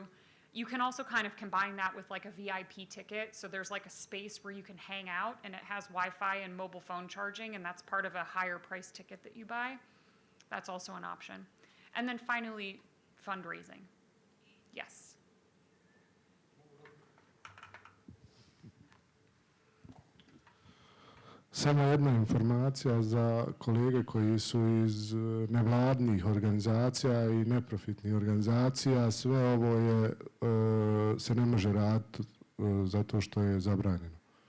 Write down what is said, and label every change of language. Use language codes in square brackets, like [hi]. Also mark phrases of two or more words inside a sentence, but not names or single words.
[en] You can also kind of combine that with like a VIP ticket. So there's like a space where you can hang out and it has Wi-Fi and mobile phone charging, and that's part of a higher price ticket that you buy. That's also an option. And then finally, fundraising. Yes. [sr] Samo jedna informacija za kolege koji su iz nevladnih organizacija i neprofitnih organizacija. Sve ovo se ne može raditi zato što je zabranjeno.